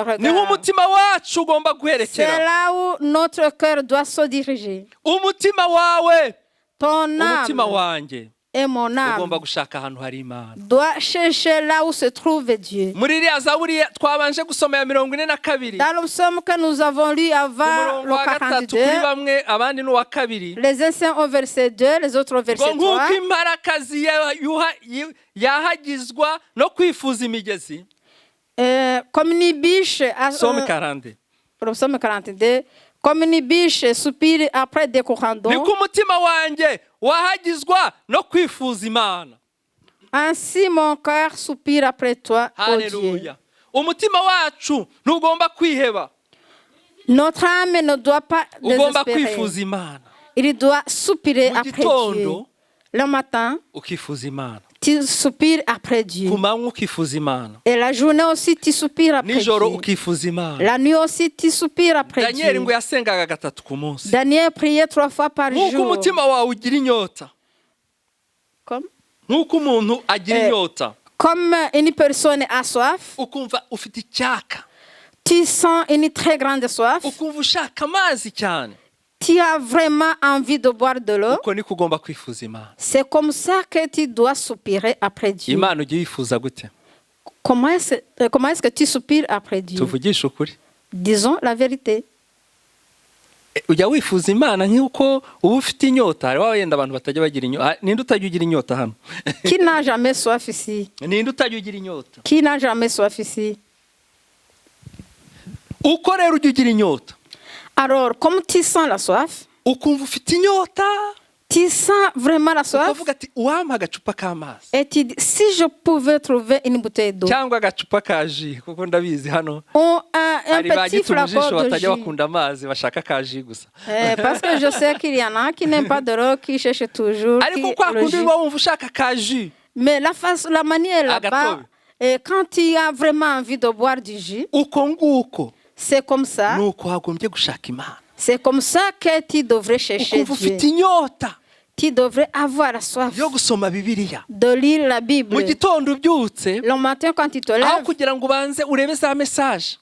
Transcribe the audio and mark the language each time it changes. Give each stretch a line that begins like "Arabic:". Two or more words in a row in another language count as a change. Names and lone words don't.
Kinyarwanda: Niho
French: regards.
Kinyarwanda: umutima wacu ugomba
French: C'est
Kinyarwanda: guherekera.
French: là où notre cœur doit se diriger.
Kinyarwanda: Umutima wawe,
French: Ton
Kinyarwanda: umutima
French: âme
Kinyarwanda: wanjye
French: et mon
Kinyarwanda: ugomba
French: âme
Kinyarwanda: gushaka ahantu hari Imana.
French: doit chercher là où se trouve Dieu.
Kinyarwanda: Muri iriya Zaburi twabanje gusoma ya 42,
French: Dans le psaume que nous avons lu
Kinyarwanda: ku
French: avant
Kinyarwanda: murongo
French: le
Kinyarwanda: wa gatatu
French: 42,
Kinyarwanda: kuri bamwe, abandi n'uwa kabiri,
French: les uns au verset 2, les autres au
Kinyarwanda: ngo
French: verset 3.
Kinyarwanda: nk'uko imparakazi yahagizwa no kwifuza imigezi.
French: Comme une biche, Psaume 42. le psaume 42, comme une biche soupire après des corandons,
Kinyarwanda: Niko umutima wanjye wahagizwa no kwifuza Imana.
French: ainsi mon cœur soupire après toi, ô Dieu.
Kinyarwanda: Haleluya. Umutima wacu ntugomba kwiheba,
French: Notre âme ne doit pas
Kinyarwanda: ugomba
French: désespérer.
Kinyarwanda: kwifuza Imana.
French: Il doit soupirer
Kinyarwanda: Mu
French: après Dieu.
Kinyarwanda: gitondo
French: Le matin,
Kinyarwanda: ukifuza Imana,
French: tu soupires après Dieu.
Kinyarwanda: ku manywa ukifuza Imana,
French: Et la journée aussi, tu soupires après
Kinyarwanda: nijoro
French: Dieu.
Kinyarwanda: ukifuza Imana.
French: La nuit aussi, tu soupires après
Kinyarwanda: Daniel
French: Dieu.
Kinyarwanda: ngo yasengaga 3 ku munsi.
French: Daniel priait 3 fois par
Kinyarwanda: Nk'uko
French: jour.
Kinyarwanda: umutima wawe ugira inyota,
French: Comme,
Kinyarwanda: nk'uko umuntu agira inyota,
French: comme une personne a soif,
Kinyarwanda: ukumva ufite icyaka,
French: tu sens une très grande soif.
Kinyarwanda: ukumva ushaka amazi cyane,
French: Tu as vraiment envie de boire de l'eau.
Kinyarwanda: uko niko ugomba kwifuza Imana.
French: C'est comme ça que tu dois soupirer après Dieu.
Kinyarwanda: Imana ujye wifuza gute?
French: Comment est-ce que tu soupires après Dieu?
Kinyarwanda: Tuvugishe ukuri.
French: Disons la vérité.
Kinyarwanda: Ujya wifuza Imana nk'uko uba ufite inyota. Hari wenda abantu batajya bagira inyota. Ninde utajya ugira inyota hano?
French: Qui n'a jamais soif ici?
Kinyarwanda: Ninde utajya ugira inyota?
French: Qui n'a jamais soif ici?
Kinyarwanda: Uko rero ujya ugira inyota,
French: Alors, comme tu sens la soif,
Kinyarwanda: ukumva ufite inyota,
French: tu sens vraiment la soif
Kinyarwanda: ukavuga ati uwampa agacupa k'amazi
French: et tu dis, si je pouvais trouver une bouteille d'eau
Kinyarwanda: cyangwa agacupa ka ji, kuko ndabizi hano
French: ou un
Kinyarwanda: hari
French: petit
Kinyarwanda: bagita umujisho
French: flacon de
Kinyarwanda: batajya
French: jus.
Kinyarwanda: bakunda amazi bashaka ka ji gusa.
French: Parce que je sais qu'il y en a qui n'aiment pas de l'eau, qui cherchent toujours
Kinyarwanda: Ariko kwa
French: le
Kinyarwanda: kundi
French: jus.
Kinyarwanda: uba wumva ushaka ka ji,
French: Mais la manière là-bas,
Kinyarwanda: Agatobe.
French: et quand tu as vraiment envie de boire du jus,
Kinyarwanda: uko nguko
French: c'est comme ça.
Kinyarwanda: nuko wagombye gushaka Imana.
French: C'est comme ça que tu devrais chercher
Kinyarwanda: Ukumva
French: Dieu.
Kinyarwanda: ufite inyota
French: Tu devrais avoir la soif
Kinyarwanda: yo gusoma Bibiliya.
French: de lire la
Kinyarwanda: Mu
French: Bible.
Kinyarwanda: gitondo ubyutse,
French: Le matin, quand tu te
Kinyarwanda: aho
French: lèves,
Kinyarwanda: kugira ngo ubanze urebe za message,